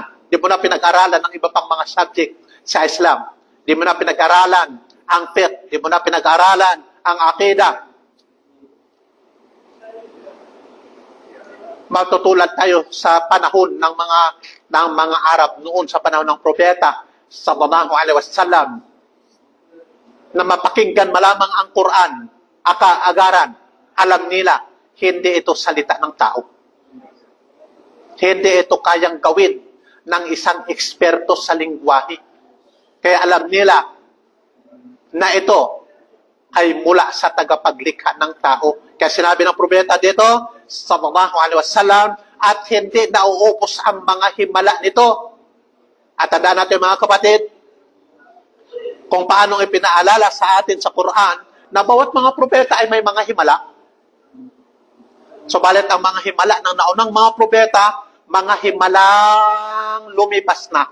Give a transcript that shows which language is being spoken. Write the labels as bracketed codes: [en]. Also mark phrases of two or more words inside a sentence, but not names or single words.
[tl] Di mo na pinag-aralan ng iba pang mga subject sa Islam. Di mo na pinag-aralan ang fiqh. Di mo na pinag-aralan ang aqidah. Matutulad tayo sa panahon ng mga Arab noon sa panahon ng propeta [ar] صلى الله عليه وسلم, [tl] na mapakinggan malamang ang Quran, agaran, alam nila, hindi ito salita ng tao. Hindi ito kayang gawin ng isang eksperto sa lingwahe. Kaya alam nila na ito ay mula sa tagapaglikha ng tao. Kaya sinabi ng propeta dito, [ar] صلى الله عليه وسلم, [tl] at hindi nauubos ang mga himala nito. At tandaan natin mga kapatid, kung paano ipinaalala sa atin sa Quran na bawat mga propeta ay may mga himala. Subalit ang mga himala ng naunang mga propeta, mga himalang lumipas na.